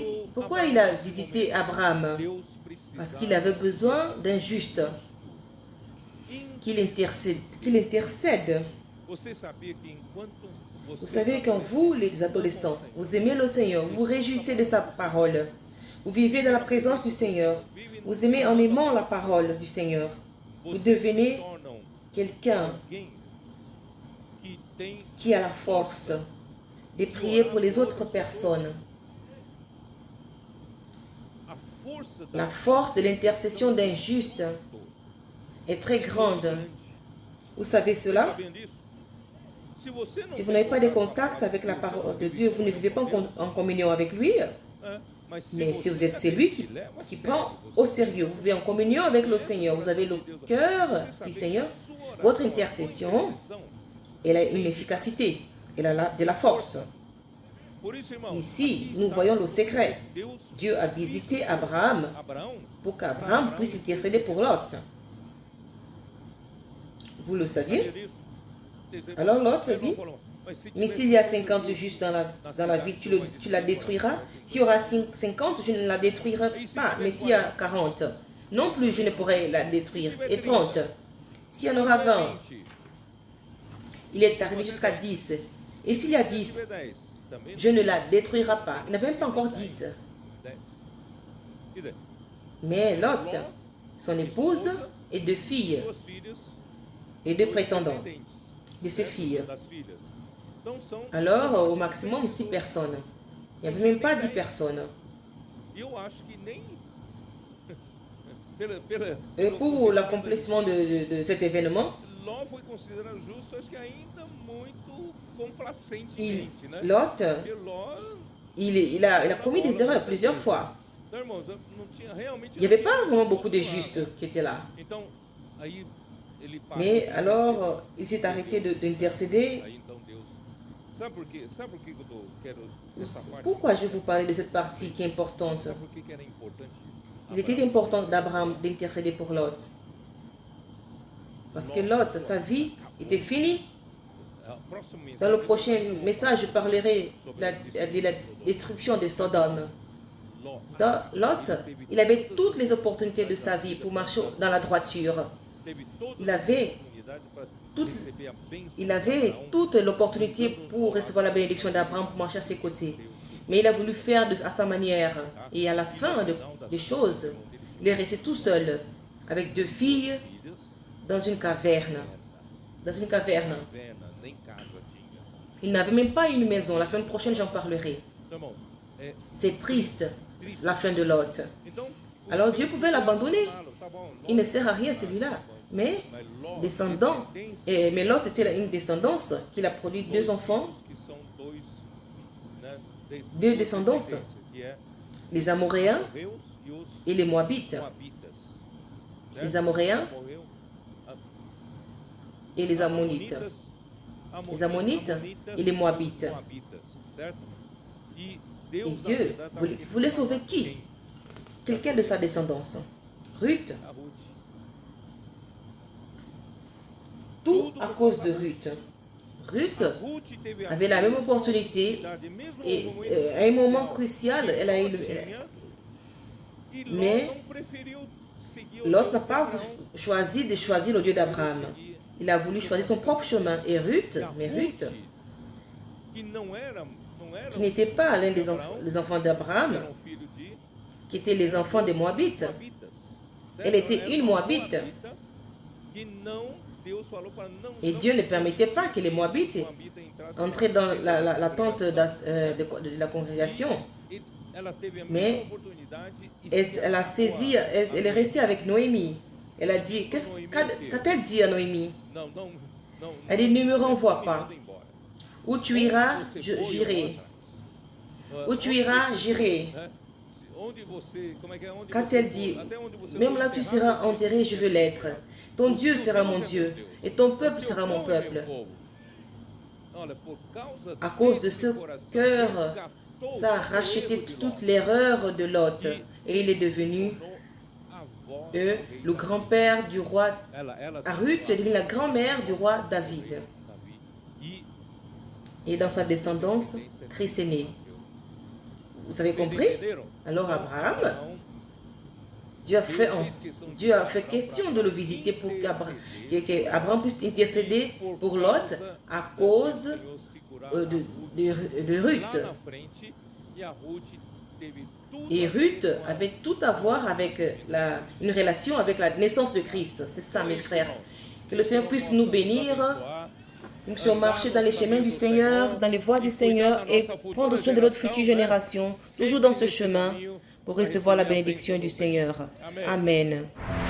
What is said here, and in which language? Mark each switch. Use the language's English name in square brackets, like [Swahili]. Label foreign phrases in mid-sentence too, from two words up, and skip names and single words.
[French] Pourquoi il a visité Abraham? Parce qu'il avait besoin d'un juste, qu'il intercède. Vous savez, quand vous, les adolescents, vous aimez le Seigneur, vous réjouissez de sa parole, vous vivez dans la présence du Seigneur, vous aimez en aimant la parole du Seigneur, vous devenez quelqu'un [Portuguese] alguém que tem [French] qui a la force de prier pour les autres personnes. [Portuguese] a força [French] La force de l'intercession d'un juste est très grande. Vous savez cela? [Portuguese] Sabendo disso? Se você não [French] Si vous [Portuguese] tem [French] n'avez pas de [Portuguese] contato com a [French] contact [Portuguese] palavra [French] avec la [Portuguese] Deus, [French] parole de Dieu, vous ne vivez pas en communion avec lui. [Portuguese] mas se [French] Mais si [Portuguese] você [French] vous êtes [Portuguese] realmente [French] celui [Portuguese] leva a [French] qui [Portuguese] sério, [French] prend [Portuguese] você [French] au sérieux, vous vivez en communion avec le Seigneur, vous avez le cœur du Seigneur, votre intercession, elle a une efficacité, elle a de la force. [Portuguese] Por isso, irmão, [French] Ici, [Portuguese] aqui [French] nous [Portuguese] está [French] voyons le [Portuguese] o [French] secret. [Portuguese] Deus [French] Dieu a visité Abraham [Portuguese] Abraão [French] pour qu'Abraham puisse intercéder pour Lot. Vous le saviez? [Portuguese] sabia disso? [French] Alors Lot a dit, [Portuguese] Falou, mas se [French] mais [Portuguese] tivesse [French] s'il y a 50 justes dans la ville, tu la détruiras. S'il y aura 50, je ne la détruirai pas. Mais s'il y a 40, non plus je ne pourrai la détruire. Et 30, s'il y en aura 20, il est arrivé jusqu'à 10. Et s'il y a 10, [Portuguese] tiver 10, também [French] je ne la détruirai pas. Il n'avait même pas encore 10. 10. [Portuguese] Quer dizer, [French] Mais Lot, son épouse et deux filles, [Portuguese] duas filhas, [French] et deux [Portuguese] dois [French] prétendants [Portuguese] pretendentes, [French] de ses filles. [Portuguese] das filhas. Então são [French] Alors, au maximum, 6 personnes. Il n'y avait même pas 10 personnes. [Portuguese] E eu acho que nem [French] Et pour l'accomplissement de cet événement, [Portuguese] Ló foi considerado justo, acho que ainda muito complacentemente, né? [French] Lot, [Portuguese] Porque Ló, [French] il a commis des erreurs plusieurs fois. [Portuguese] então, irmãos, não tinha realmente. [French] Il n'y avait pas vraiment beaucoup de justes qui étaient là. [Portuguese] Então, aí ele para. [French] Mais alors, il s'est arrêté d'intercéder. [Portuguese] Aí então Deus. Sabe por quê? Sabe por que eu quero essa parte? [French] Pourquoi je vais vous parler de cette partie qui est importante? [Portuguese] Sabe por que era importante? [French] Il était important d'Abraham d'intercéder pour Lot. Parce que Lot, sa vie était finie. [Portuguese] Próximo mês. [French] Dans le prochain message, je parlerai de la destruction de Sodome. [Portuguese] Ló. [French] Dans Lot, il avait toutes les opportunités de sa vie pour marcher dans la droiture. [Portuguese] Teve toda [French] Il avait [Portuguese] oportunidade para [French] toute, [Portuguese] receber a bênção [French] il [Portuguese] de [French] avait [Portuguese] Abraão. [French] toute l'opportunité pour recevoir la bénédiction d'Abraham pour marcher à ses côtés. Mais il a voulu faire à sa manière. Et à la fin des choses, il est resté tout seul, avec deux filles, [Portuguese] Filhas, [French] dans une caverne. Dans une caverne. [Portuguese] caverna, nem casa tinha. [French] Il n'avait même pas une maison. La semaine prochaine, j'en parlerai. [Portuguese] Então, irmãos, [French] C'est triste, la fin de Lot. [Portuguese] então, [French] Alors Dieu pouvait l'abandonner. [Portuguese] tá bom, [French] Il ne sert à rien celui-là. Mais [Portuguese] mas Ló, [French] descendant, mais Lot était une descendance qu'il a produit deux enfants, [Portuguese] que são dois, né, [French] deux descendances, [Portuguese] que é [French] les Amoréens [Portuguese] Reus e os [French] et les Moabites. [Portuguese] Moabitas. Né? [French] Les Amoréens [Portuguese] Morreu, [French] et les Ammonites. Les Ammonites et les Moabites. [Portuguese] certo? [French] Et Dieu voulait sauver qui? Quelqu'un de sa descendance. Ruth. [Portuguese] A Ruth. [French] Tout à cause de Ruth. Ruth [Portuguese] Ruth teve a [French] avait la même opportunité [Portuguese] oportunidade, mesmo [French] et [Portuguese] no momento [French] à un moment [Portuguese] crucial, [French] crucial, elle a eu [Portuguese] sozinha, e Ló [French] mais [Portuguese] não preferiu seguir o [French] Lot [Portuguese] Deus [French] n'a [Portuguese] de [French] pas [Portuguese] Abraão, [French] choisi de choisir le Dieu d'Abraham. Il a voulu choisir son propre chemin. Et Ruth, [Portuguese] e a [French] mais Ruth, [Portuguese] que não era [French] qui n'était pas l'un des les enfants d'Abraham, [Portuguese] era filho de [French] qui étaient les enfants des Moabites, [Portuguese] Moabitas, certo? [French] Elle était [Portuguese] Era [French] une [Portuguese] uma [French] Moabite. [Portuguese] Moabita que não, Deus falou para não, [French] et [Portuguese] não [French] Dieu ne permettait pas que les Moabites [Portuguese] Moabita entrasse [French] entraient dans la tente de la congrégation. [Portuguese] E ela teve a [French] Mais [Portuguese] mesma oportunidade e [French] Elle a saisi, elle est restée avec Noémie. Elle a dit, qu'a-t-elle dit à Noémie? [Portuguese] Não, não, não. [French] Elle dit, ne me renvoie [Portuguese] me [French] pas. [Portuguese] manda embora. [French] Où tu iras, [Portuguese] Onde você for, eu vou [French] j'irai. [Portuguese] atrás. [French] Où tu iras, j'irai. [Portuguese] Né? Onde você, como é que é? Onde [French] Quand elle [Portuguese] for, [French] dit, [Portuguese] até onde você [French] même [Portuguese] for [French] là tu [Portuguese] enterrado, [French] seras enterré, je veux l'être. Ton Dieu sera mon Dieu et ton peuple sera mon peuple. [Portuguese] Olha, por causa [French] À cause de [Portuguese] desse [French] ce [Portuguese] coração, [French] cœur, [Portuguese] resgatou [French] ça a [Portuguese] o [French] racheté [Portuguese] erro de [French] toute [Portuguese] Ló. [French] l'erreur de Lot et il est devenu [Portuguese] Avó [French] le [Portuguese] do rei [French] grand-père du roi. [Portuguese] Ela [French] Ruth est devenue la grand-mère du roi David. [Portuguese] Davi. [French] Et dans sa descendance, Christ est né. Vous avez compris? [Portuguese] Entenderam? [French] Alors Abraham, [Portuguese] Então, [French] Dieu a fait question de le visiter pour qu'Abraham puisse intercéder pour Lot à cause de Ruth. [Portuguese] lá na frente, e a Ruth teve tudo [French] Et [Portuguese] a Ruth ver com a- [French] avait tout à voir avec une relation avec la naissance de Christ. C'est ça, mes frères. Que le Seigneur puisse nous bénir. Nous puissions marcher dans les chemins du Seigneur, dans les voies du Seigneur et prendre soin de notre future génération, toujours dans ce chemin, pour recevoir la bénédiction du Seigneur.